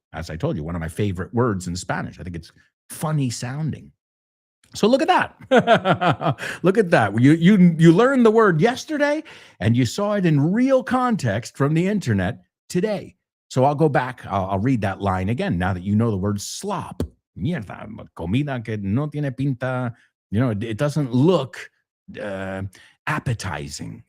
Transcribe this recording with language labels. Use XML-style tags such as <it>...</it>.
<en>As I told you, one of my favorite words in Spanish. I think it's funny sounding. So look at that. Look at that. You learned the word yesterday and you saw it in real context from the internet today. So I'll go back. I'll read that line again now that you know the word slop.</en> <es>Mierda, comida que no tiene pinta.</es> <en>You know, it doesn't look appetizing.</en>